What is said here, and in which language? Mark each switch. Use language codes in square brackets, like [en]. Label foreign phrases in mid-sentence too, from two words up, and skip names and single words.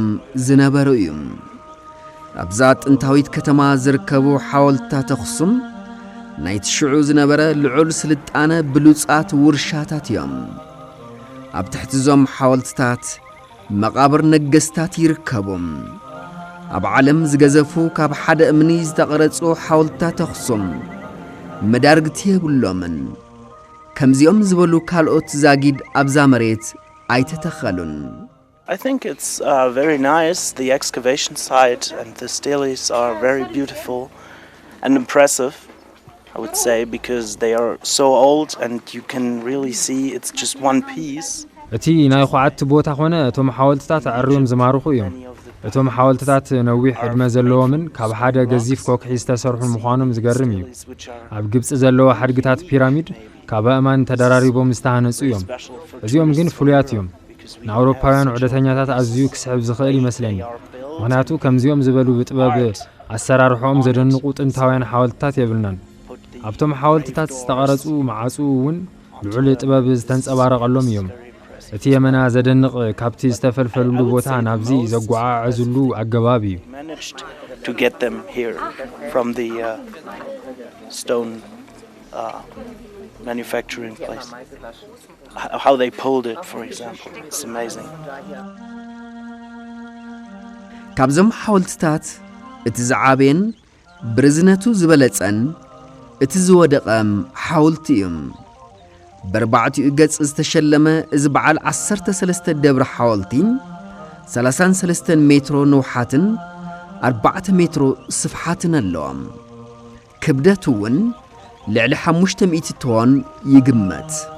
[ti] ዝነበሩ እዮም ኣብዛ ጥንታዊት ከተማ ዝርከቡ ሓወልትታት ኣኽሱም ናይቲ ሽዑ ዝነበረ ልዑል ስልጣነ ብሉጻት ውርሻታት እዮም ኣብ ትሕቲ ዞም ሓወልትታት መቓብር ነገስታት ይርከቦም ኣብ ዓለም ዝገዘፉ ካብ ሓደ እምኒ ዝተቐረጹ ሓወልትታት ኣኽሱም መዳርግቲ የብሎምን ከምዚኦም ዝበሉ ካልኦት ዛጊድ ኣብዛ መሬት ኣይተተኸሉን [en] I think it's very nice. The excavation site and the steles are very beautiful and impressive, I would say, because they are so old and you can really see it's just one piece. [ti] እቲ ናይ ኹዓት ቦታ ኾነ እቶም ሓወልትታት ኣርዮም ዝማርኹ እዮም እቶም ሓወልትታት ነዊሕ ዕድመ ዘለዎምን ካብ ሓደ ገዚፍ ኮክሒ ዝተሰርሑ ምዃኖም ዝገርም እዩ ኣብ ግብፂ ዘለዎ ሓድግታት ፒራሚድ ካብ ኣእማን ተደራሪቦም ዝተሃነጹ እዮም እዚኦም ግን ፍሉያት እዮም ንኣውሮፓውያን ዑደተኛታት ኣዝዩ ክስሕብ ዝኽእል ይመስለኒ ምክንያቱ ከምዚኦም ዝበሉ ብጥበብ ኣሰራርሖኦም ዘደንቑ ጥንታውያን ሓወልትታት የብልናን ኣብቶም ሓወልትታት ዝተቐረጹ ማዕፁ እውን ልዑል ጥበብ ዝተንጸባረቐሎም እዮም እቲ የመና ዘደንቕ ካብቲ ዝተፈልፈልሉ ቦታ ናብዚ ዘጓዓዕዝሉ ኣገባብ እዩ [en] to get them here from the stone manufacturing place. How they pulled it, for example, it's amazing. [ti] ካብዞም ሓወልትታት እቲ ዝዓበየን ብርዝነቱ ዝበለጸን እቲ ዝወደቐም ሓወልቲ እዮም በርባዕቲኡ ገጽ ዝተሸለመ እዚ በዓል 13 ደብሪ ሓወልቲ 33 ሜትሮ ንውሓትን 4 ሜትሮ ስፍሓትን ኣለዎም ክብደቱ እውን ልዕሊ 500 ቶን ይግመት